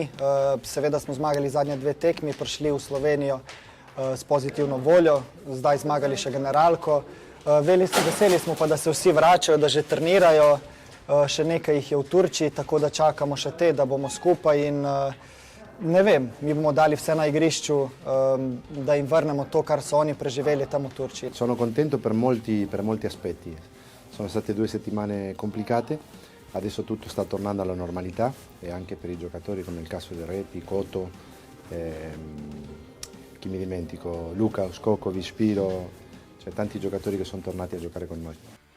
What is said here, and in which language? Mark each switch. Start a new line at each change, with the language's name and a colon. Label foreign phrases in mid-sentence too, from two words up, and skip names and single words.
Slovenian: Seveda smo zmagali zadnje 2 tekmi, prišli v Slovenijo s pozitivno voljo, zdaj zmagali še generalko. Veseli smo pa, da se vsi vračajo, da že trenirajo, še nekaj jih je v Turčiji, tako da čakamo še te, da bomo skupaj in ne vem, mi bomo dali vse na igrišču, da jim vrnemo to, kar so oni preživeli tam v Turčiji.
Italian: Sono contento per molti aspetti. Sono state 2 settimane complicate. Adesso tutto sta tornando alla normalità e anche per i giocatori come il caso del Repi, Coto, chi mi dimentico, Luka, Uskokovic, Spiro, cioè tanti giocatori che sono tornati a giocare con noi.